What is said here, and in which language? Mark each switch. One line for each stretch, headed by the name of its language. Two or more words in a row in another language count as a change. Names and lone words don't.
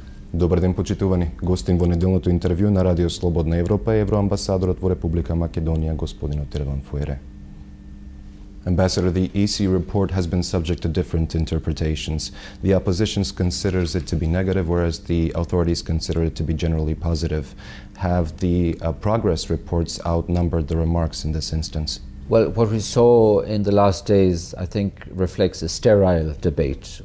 Macedonian: Добар ден, почитувани. Гостин во неделното интервју на Радио Слободна Европа е евроамбасадорот во Република Македонија, господинот Ерван Фуере.
English: Ambassador, the EC report has been subject to different interpretations. The opposition considers it to be negative, whereas the authorities consider it to be generally positive. Have the progress reports outnumbered the remarks in this instance? Well, what we saw in the last days, I think, reflects a sterile debate.